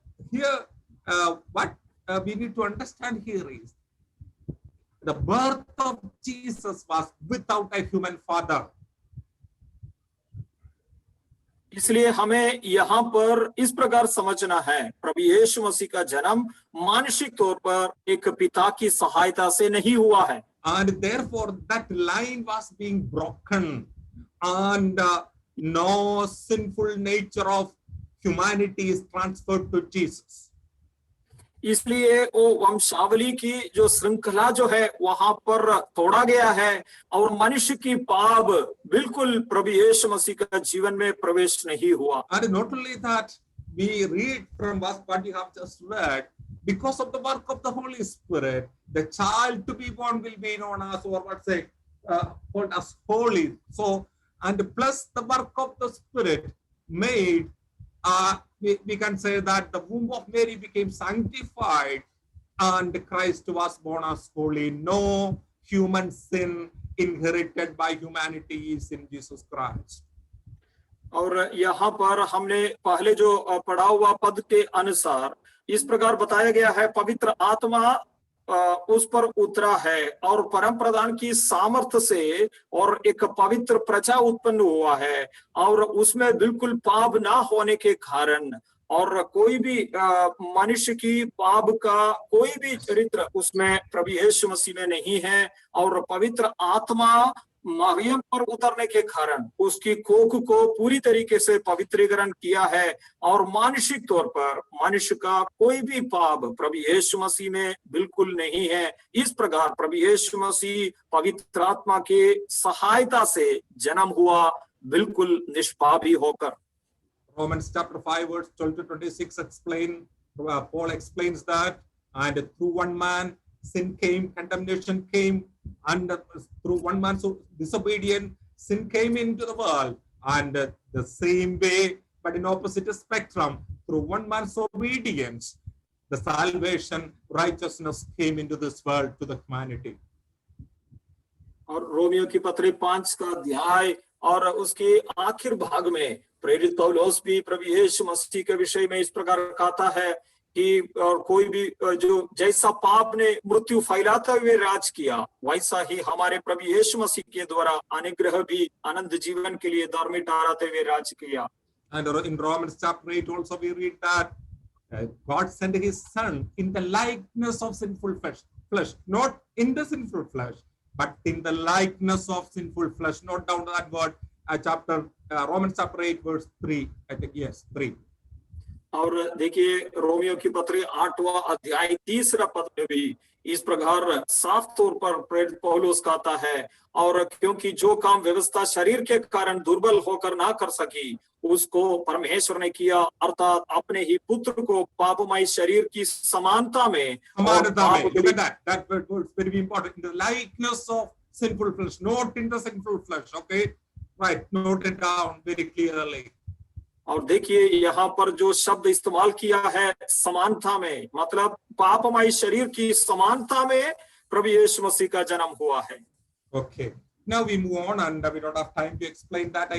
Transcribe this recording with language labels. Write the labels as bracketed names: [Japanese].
[English] Here, what we need to understand here is the birth of Jesus was without a human father. [Hindi] इसलिए हमें यहाँ पर इस प्रकार समझना है, प्रभु यीशु मसीह का जन्म मानसिक तौर पर एक पिता की सहायता से नहीं हुआ है। [English] And therefore that line was being broken and no sinful nature of humanity is transferred to Jesus. [Hindi] इसलिए वो वंशावली की जो श्रृंखला जो है वहां पर तोड़ा गया है और मनुष्य की पाप बिल्कुल प्रभु यीशु मसीह का जीवन में प्रवेश नहीं हुआ। [English] And not only that, we read from what you have just read, because of the work of the Holy Spirit, the child to be born will be known as, or what's it, called as holy. So, and plus the work of the Spirit made, we can say that the womb of Mary became sanctified and Christ was born as holy. No human sin inherited by humanity is in Jesus Christ. [Hindi] और यहाँ पर हमने पहले जो पढ़ा हुआ पद के अनुसार इस प्रकार बताया गया है, पवित्र आत्मा उस पर उतरा है और परम प्रधान की सामर्थ्य से और एक पवित्र प्रजा उत्पन्न हुआ है और उसमें बिल्कुल पाप ना होने के कारण और कोई भी मनुष्य की पाप का कोई भी चरित्र उसमें प्रभु यीशु मसीह में नहीं है और पवित्र आत्मा मरियम पर उतरने के कारण उसकी कोख को पूरी तरीके से पवित्रीकरण किया है और मानसिक तौर पर मनुष्य का कोई भी पाप प्रभु यीशु मसीह में बिल्कुल नहीं है। इस प्रकार प्रभु यीशु मसीह पवित्र आत्मा के सहायता से जन्म हुआ बिल्कुल निष्पापी होकर। [English] Romans chapter 5 verse 12 to 26 Paul explains that, and through one man sin came, condemnation came, and through one man's disobedience sin came into the world, and the same way but in opposite spectrum through one man's obedience, the salvation, righteousness came into this world to the humanity. [Hindi] और Romeo की पत्री 5 का अध्याय और उसके आखिर भाग में प्रेरित पौलुस भी प्रभु यीशु मसीह के विषय में इस प्रकार कहता है कि और कोई भी जो जैसा पाप ने मृत्यु फैलाते हुए राज किया, वैसा ही हमारे प्रभु यीशु मसीह के द्वारा अनुग्रह भी अनंत जीवन के लिए धर्मी ठहराते हुए राज किया. [English] And in Romans chapter 8 also we read that God sent his son in the likeness of sinful flesh, not in the sinful flesh, but in the likeness of sinful flesh. Note down that word, Romans chapter 8 verse 3, I think, yes, 3. [Hindi] और देखिए Romeo की पत्री 8वां अध्याय 3रा पद में भी इस प्रकार साफ तौर पर प्रेरित पौलुस कहता है, और क्योंकि जो काम व्यवस्था शरीर के कारण दुर्बल होकर ना कर सकी, उसको परमेश्वर ने किया, अर्थात अपने ही पुत्र को पापमय शरीर की समानता में. [English] Look at that word is very important. In the likeness of sinful flesh, not in the sinful flesh. Okay, right, note it down very clearly. [Hindi] और देखिए यहाँ पर जो शब्द इस्तेमाल किया है समानता में, मतलब पापमय शरीर की समानता में प्रभु यीशु मसीह का जन्म हुआ है. [English] Okay, now we move on and we don't have time to explain that.